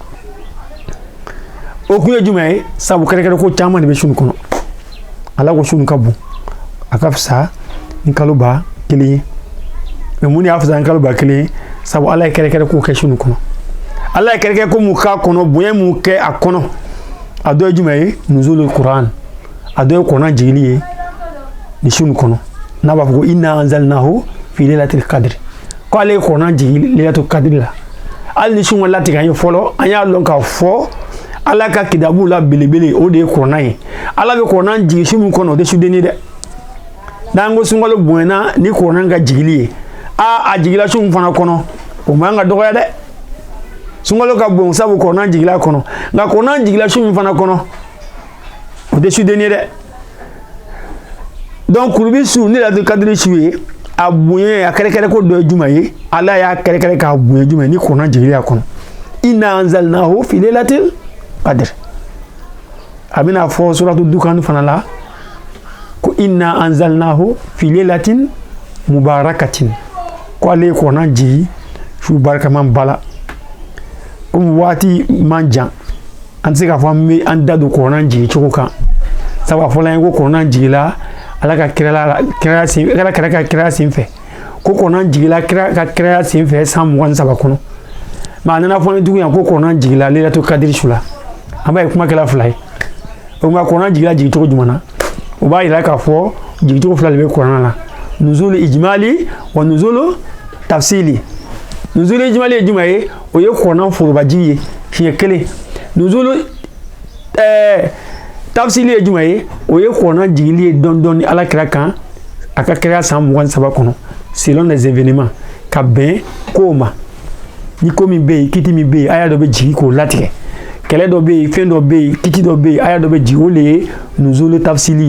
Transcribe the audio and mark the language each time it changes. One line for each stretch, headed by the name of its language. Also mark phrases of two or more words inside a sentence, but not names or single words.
Bambara: o kun ye jumɛn ye sabu kɛrɛkɛrɛ ko caman de bɛ su nin kɔnɔ ala ko su nin ka bon a ka fisa ni kalo ba kelen ye mais mun de y'a fisa ni kalo ba kelen ye sabu ala ye kɛrɛkɛrɛ ko kɛ su nin kɔnɔ ala ye kɛrɛkɛrɛ ko mun k'a kɔnɔ bonya mun kɛ a kɔnɔ a dɔ ye jumɛn ye
Arabic: نزول القرآن
Bambara: a dɔ ye kuranɛ jigili ye ni su nin kɔnɔ n'a b'a fɔ ko
Arabic: إنا أنزلناه في ليلة القدر
Bambara: ko ale ye kuranɛ jigi
Arabic: ليلة القدر
Bambara: la hali ni su ma latigɛ an ye fɔlɔ an y'a dɔn k'a fɔ ala ka kitabu la belebele o de ye kuranɛ ye ala bɛ kuranɛ jigi su min kɔnɔ o tɛ suden ye dɛ n'an ko sunkalo bonyana ni kuranɛ ka jigili ye a jigila su min fana kɔnɔ o man ka dɔgɔya dɛ sunkalo ka bon sabu kuranɛ jigila kɔnɔ nka kuranɛ jigila su min fana kɔnɔ o tɛ suden ye dɛ donc kurubi su ne
Arabic: ليلة القدر
Bambara: su ye a bonya a kɛrɛkɛrɛ ko dɔ ye jumɛn ye ala y'a kɛrɛkɛrɛ k'a bonya jumɛn ni kuranɛ jigili a kɔnɔ
Arabic: إنا أنزلناه في ليلة القدر
Bambara: a bɛna fɔ suratu dukan fana la ko
Arabic: إنا أنزلناه في ليلة مباركة
Bambara: ko ale ye kuranɛ jigi su barikaman bala komi waati man jan an tɛ se k'a fɔ an bɛ an da don kuranɛ jigi cogo kan sabu a fɔla an ye ko kuranɛ jigila ala ka kira sen fɛ ko kuranɛ jigila kira ka kira sen fɛ san 23 kɔnɔ mais a nana fɔ ni tugun yan ko kuranɛ jigila
Arabic: ليلة القدر
Bambara: su la an b'a ye kuma kɛla fila ye o nka kuranɛ jigila jigicogo jumɛn na o b'a yira k'a fɔ jigicogo fila de bɛ kuranɛ la
Arabic: نزول إجمالي ونزول تفصيلي نزول إجمالي
Bambara: ye jumɛn ye o ye kuranɛ forobajigi ye siɲɛ kelen nuzul tafsili ye jumɛn ye o ye kuranɛ jigili ye dɔɔni dɔɔni ala kira kan a ka kira san 23 kɔnɔ
French: selon les événements
Bambara: ka bɛn kow ma ni ko min bɛ yen kiti min bɛ yen aya dɔ bɛ jigi k'o latigɛ kɛlɛ dɔ bɛ yen fɛn dɔ bɛ yen kiti dɔ bɛ yen aya dɔ bɛ jigi o de ye
Arabic: نزول تفصيلي